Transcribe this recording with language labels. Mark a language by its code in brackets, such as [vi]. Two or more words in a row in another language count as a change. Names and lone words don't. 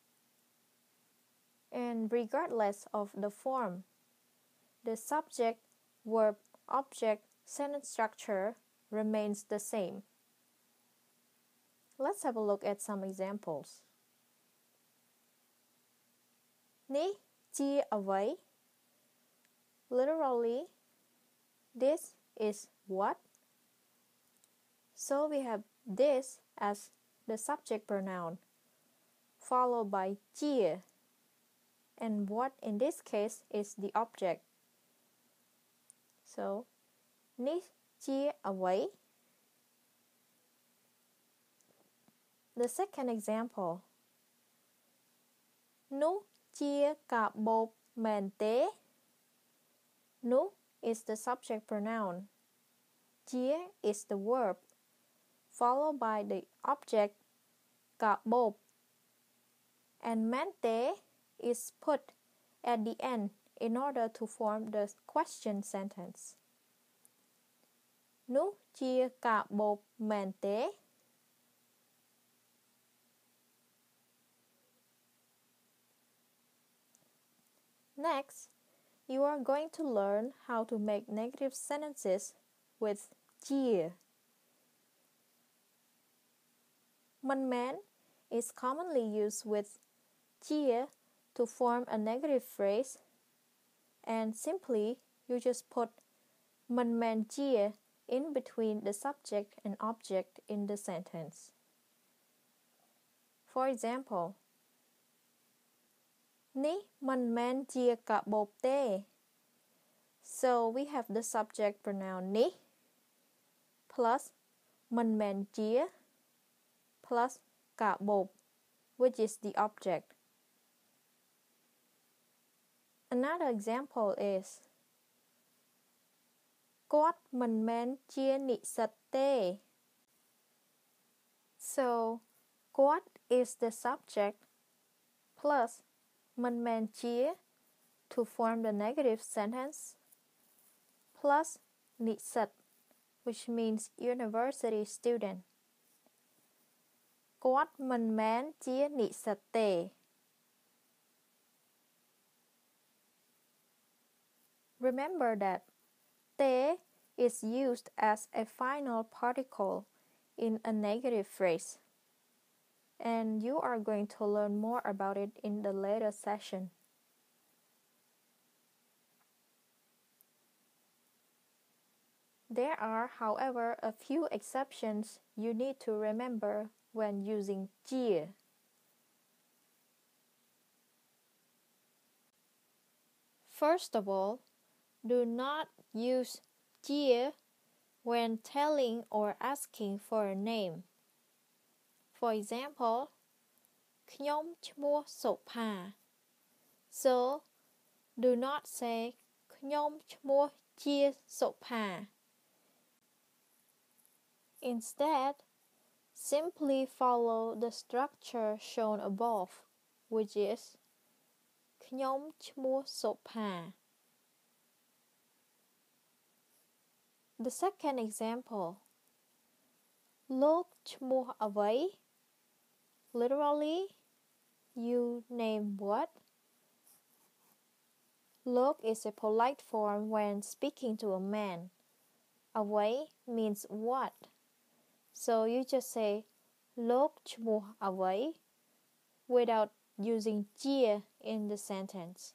[en] And regardless of the form, the subject, verb, object, sentence structure remains the same. Let's have a look at some examples. [km] នេះជាអ្វី [en] Literally, this is what. So we have this as the subject pronoun, followed by ជា and what in this case is the object. So [km] នេះជាអ្វី [en] The second example. [km] នោះជាកាបូបមែនទេ [en] នោះ is the subject pronoun. ជា is the verb, followed by the object កាបូប and មែនទេ is put at the end in order to form the question sentence. [km] នោះជាកាបូបមែនទេ [en] Next, you are going to learn how to make negative sentences with ជា [km] មិនមែន [en] is commonly used with ជា to form a negative phrase, and simply you just put [km] មិនមែនជា [en] in between the subject and object in the sentence. For example, [km] នេះមិនមែនជាកាបូបទេ [en] So we have the subject pronoun នេះ plus [km] មិនមែនជា [en] plus កាបូប which is the object. Another example is [km] គាត់មិនមែនជានិស្សិតទេ [en] So គាត់ is the subject plus [km] មិនមែនជា [en] to form the negative sentence plus និស្សិត which means university student. [km] គាត់មិនមែនជានិស្សិតទេ [en] Remember that te is used as a final particle in a negative phrase, and you are going to learn more about it in the later session. There are, however, a few exceptions you need to remember when using chia. First of all, do not use chia when telling or asking for a name. For example, [km] ខ្ញុំឈ្មោះសុផា [en] So, do not say [km] ខ្ញុំឈ្មោះជាសុផា [en] Instead, simply follow the structure shown above, which is [km] ខ្ញុំឈ្មោះសុផា [en] The second example, [km] លោកឈ្មោះអ្វី [en] Literally, you name what? Lok is a polite form when speaking to a man. Away means what? So you just say [km] លោក ឈ្មោះ អ្វី [en] without using chia in the sentence.